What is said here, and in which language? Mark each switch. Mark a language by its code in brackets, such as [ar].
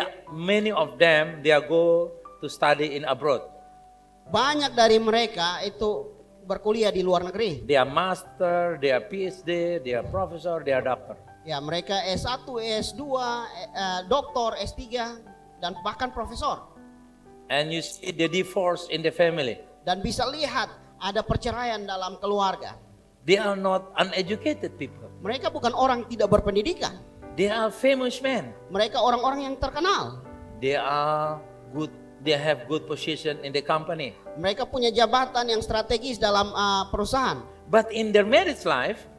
[en] Many of them, they go to study in abroad. [id] Banyak dari mereka itu berkuliah di luar negeri. [en] They are master, they are PhD, they are professor, they are doctor. [id] Ya, mereka S1, S2, doktor, S3 dan bahkan profesor. [en] And you see the divorce in the family. [id] Dan bisa lihat ada perceraian dalam keluarga. [en] They are not uneducated people. [id] Mereka bukan orang tidak berpendidikan. [en] They are famous men. [id] Mereka orang-orang yang terkenal. [en] They are good. They have good position in the company. [id] Mereka punya jabatan yang strategis dalam perusahaan. [en] But in their marriage life,